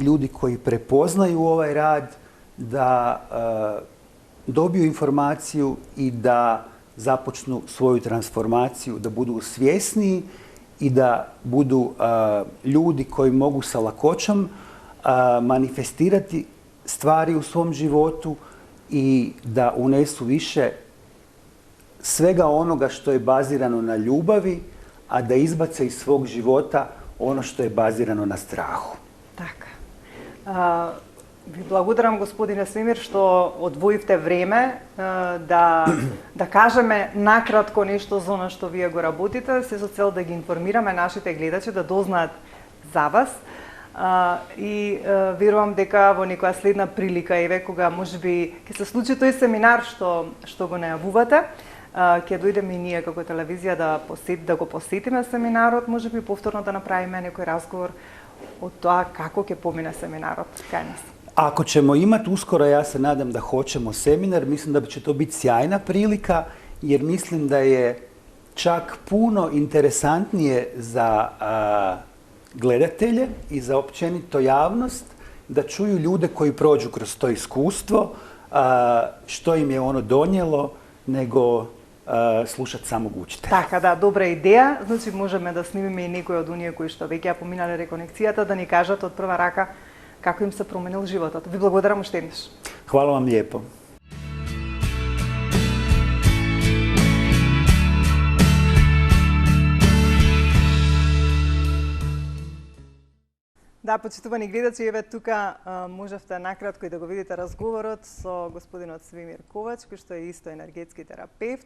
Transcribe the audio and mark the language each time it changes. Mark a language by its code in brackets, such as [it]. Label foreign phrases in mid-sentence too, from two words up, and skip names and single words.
[hr] ljudi koji prepoznaju ovaj rad da dobiju informaciju i da započnu svoju transformaciju, da budu svjesniji i da budu ljudi koji mogu sa lakoćom manifestirati stvari u svom životu i da unesu više svega onoga što je bazirano na ljubavi, a da izbace iz svog života ono što je bazirano na strahu. [mk] Така. Ви благодарам, господине Свемир, што одвоивте време да кажеме накратко нешто за оно што вие го работите, се со цел да ги информираме нашите гледачи, да дознаат за вас. И верувам дека во некоја следна прилика, еве, кога можеби ќе се случи тој семинар што го најавувате, ќе дојдеме и ние како телевизија да го посетиме семинарот, можеби повторно да направиме некој разговор од тоа како ќе помине семинарот кај нас. [hr] Ako ćemo imati uskoro, ja se nadam da hoćemo seminar, mislim da će to biti sjajna prilika, jer mislim da je čak puno interesantnije za gledatelje i za općenito javnost da čuju ljude koji prođu kroz to iskustvo, što im je ono donijelo, nego slušati samo učitelja. [mk] Така, да, добра идеја. Значи можеме да снимиме и некои од оние кои што веќе ја поминале реконекцијата, да ни кажат од прва рака како им се променил животот. Ви благодарам уште еднаш. [hr] Hvala vam lijepo. [mk] Да, почитувани гледачи, еве тука можевте накратко и да го видите разговорот со господинот Свемир Ковач, кој што е исто енергетски терапевт.